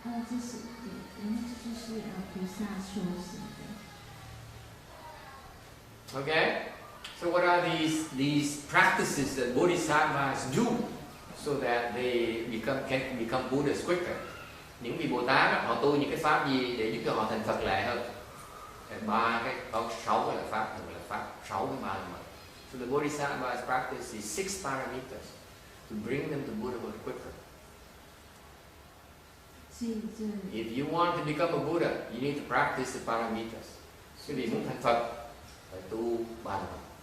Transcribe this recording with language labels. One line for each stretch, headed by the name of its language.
Chinese: 这是对，因为这就是菩萨修行的。
English: Okay, so what are these practices that bodhisattvas do so that they can become Buddhas quicker?
Vietnamese: Những vị Bồ Tát họ tu những cái pháp gì để giúp cho họ thành Phật lẹ hơn? Có 6 cái là pháp, gọi là pháp 6 cái ba la mật.
English: So the bodhisattvas practice these 6 paramitas to bring them to Buddhahood quicker. If you want to become a Buddha, you need to practice the paramitas.
Vietnamese: Quý vị muốn thành Phật phải tu ba la mật.